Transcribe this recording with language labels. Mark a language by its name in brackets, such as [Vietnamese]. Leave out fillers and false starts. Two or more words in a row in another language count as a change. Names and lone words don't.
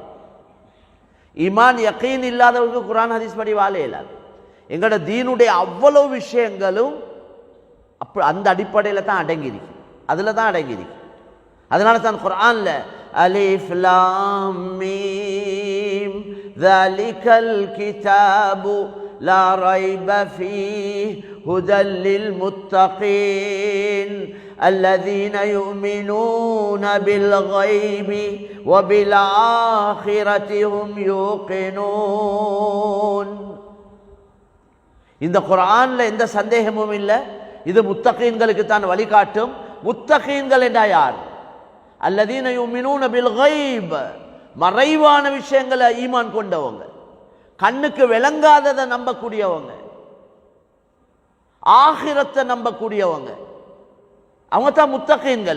[Arabic] إيمان يقين [Tamil] இல்லாதவருக்கு குர்ஆன் ஹதீஸ் படி வாழேலாது. எங்களோட தீனுடைய அவ்வளவு விஷயங்களும் அந்த அடிப்படையில் தான் அடங்கியிருக்கு, அதில் தான் அடங்கியிருக்கு. அதனால தான் குர்ஆன்ல [Arabic] ألف لام ميم ذَلِكَ الْكِتَابُ لَا رَيْبَ فِيهِ هُدًى لِلْمُتَّقِينَ الَّذِينَ يُؤْمِنُونَ بِالْغَيْبِ وَبِالْآخِرَةِ هُمْ يُوقِنُونَ. [Tamil] இந்த குர்ஆன்ல எந்த சந்தேகமும் இல்லை, இது முத்தகீன்களுக்கு தான் வழிகாட்டும். முத்தகீன்கள் என்றா யார்? [Arabic] الذين يؤمنون بالغيب, [Tamil] மறைவான விஷயங்களை ஈமான் கொண்டவங்க, கண்ணுக்கு விளங்காததை நம்பக்கூடியவங்க, ஆகிரத்தை நம்பக்கூடியவங்க, அவங்க தான் முத்தகீன்கள்.